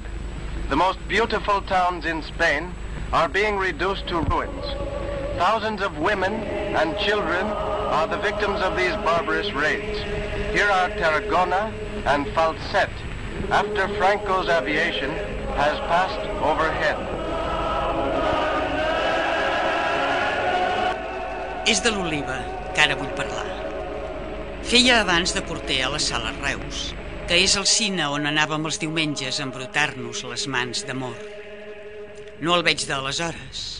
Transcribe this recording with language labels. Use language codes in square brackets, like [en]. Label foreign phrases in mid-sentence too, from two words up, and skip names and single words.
[en] The most beautiful towns in Spain are being reduced to ruins. Thousands of women and children are the victims of these barbarous raids. Here are Tarragona and Falset, after Franco's aviation has passed overhead. [ca] És de l'Oliva que ara vull parlar. Feia abans de porter a la Sala Reus, que és el cine on anàvem els diumenges a embrutar-nos les mans d'amor. No el veig d'aleshores.